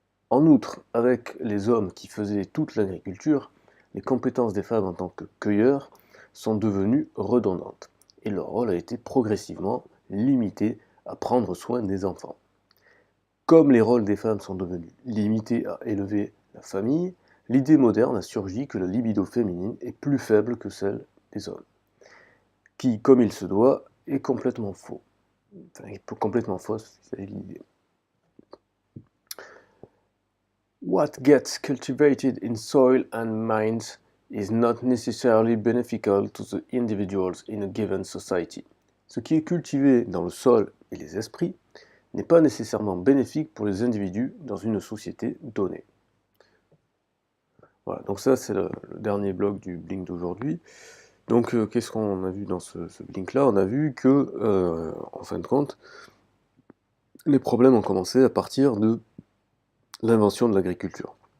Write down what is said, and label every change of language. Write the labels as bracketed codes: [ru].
[fr] En outre, avec les hommes qui faisaient toute l'agriculture, les compétences des femmes en tant que cueilleurs sont devenues redondantes, et leur rôle a été progressivement limité à prendre soin des enfants. Comme les rôles des femmes sont devenus limités à élever la famille, l'idée moderne a surgi que la libido féminine est plus faible que celle des hommes, qui, comme il se doit, est complètement faux. Enfin, complètement fausse, c'est l'idée. [en] What gets cultivated in soil and minds is not necessarily beneficial to the individuals in a given society. [fr] Ce qui est cultivé dans le sol et les esprits n'est pas nécessairement bénéfique pour les individus dans une société donnée. Voilà, donc ça c'est le dernier bloc du Blink d'aujourd'hui. Donc qu'est-ce qu'on a vu dans ce Blink-là? On a vu que, en fin de compte, les problèmes ont commencé à partir de l'invention de l'agriculture.